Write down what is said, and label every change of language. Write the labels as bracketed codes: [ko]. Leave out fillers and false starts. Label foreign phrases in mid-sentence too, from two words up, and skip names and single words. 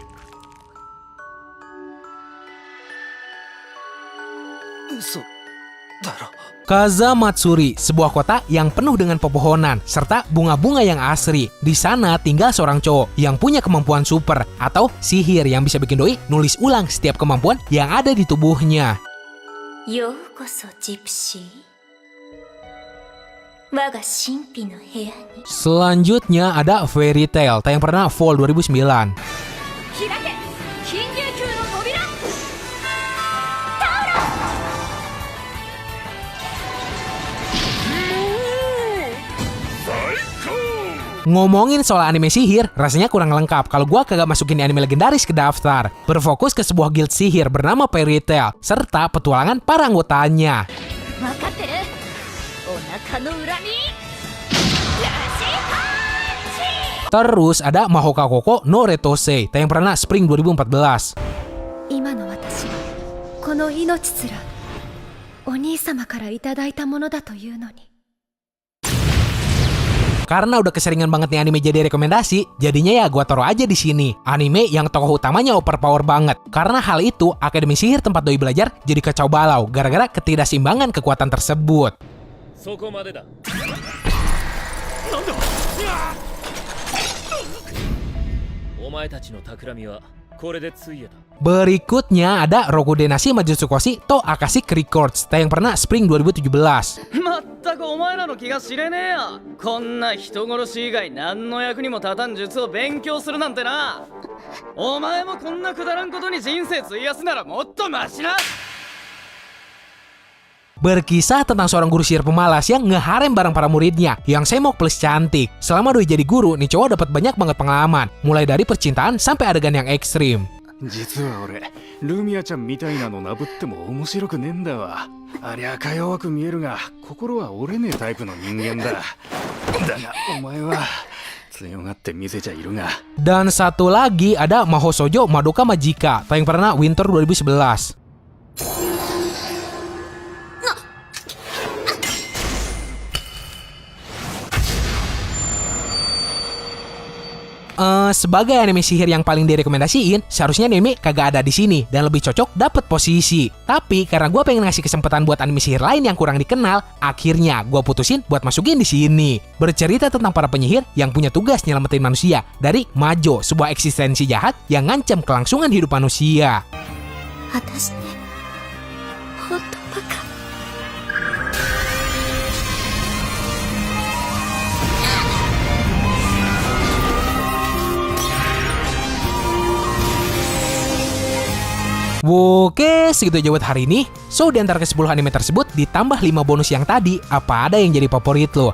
[ja] 嘘。 [id] Kazamatsuri, sebuah kota yang penuh dengan pepohonan serta bunga-bunga yang asri. Di sana tinggal seorang cowok yang punya kemampuan super atau sihir yang bisa bikin doi nulis ulang setiap kemampuan yang ada di tubuhnya. [ja] ようこそジプシー我が神秘の部屋に [id] Selanjutnya ada Fairy Tail, tayang perdana Fall 2009. [ja] 開け金龍宮の扉 [id] Ngomongin soal anime sihir, rasanya kurang lengkap kalau gua kagak masukin anime legendaris ke daftar. Berfokus ke sebuah guild sihir bernama Fairy Tail, serta petualangan para anggotanya. [ja] 分かってるお腹の裏にラジパンチ [id] Terus ada Mahoka Koko no Retose, tayang perdana Spring 2014. [ja] 今の私はこの命すらお兄様からいただいたものだというのに [id] Karena udah keseringan banget nih anime jadi rekomendasi, jadinya ya gua taruh aja di sini. Anime yang tokoh utamanya overpower banget. Karena hal itu, Akademi Sihir tempat doi belajar jadi kacau balau gara-gara ketidakseimbangan kekuatan tersebut. Berikutnya ada Rokudenashi Majutsukoshi to Akashic Records, tayang perdana Spring 2017. [ja] まったくお前らの気が知れねえや。こんな人殺し以外何の役にも立たん術を勉強するなんてな。お前もこんなくだらんことに人生費やすならもっとマシな。 [id] Berkisah tentang seorang guru sihir pemalas yang ngeharem bareng para muridnya yang semok plus cantik. Selama doi jadi guru, nih cowok dapat banyak banget pengalaman, mulai dari percintaan sampai adegan yang ekstrim. [ja] 実は俺ルミアちゃんみたいなのなぶっても面白くねえんだわ。ありゃか弱く見えるが心は折れねえタイプの人間だ。だがお前は強がって見せちゃいるが。 [id] Dan satu lagi ada Mahosojo Madoka Magica, tayang perdana Winter 2011. Sebagai anime sihir yang paling direkomendasiin, seharusnya anime kagak ada di sini dan lebih cocok dapet posisi. Tapi karena gue pengen ngasih kesempatan buat anime sihir lain yang kurang dikenal, akhirnya gue putusin buat masukin di sini. Bercerita tentang para penyihir yang punya tugas nyelamatin manusia dari Majo, sebuah eksistensi jahat yang ngancam kelangsungan hidup manusia. [ja] 私ねほんとバカ [id] Oke, segitu aja buat hari ini. So, di antara ke-10 anime tersebut, ditambah 5 bonus yang tadi, apa ada yang jadi favorit lo?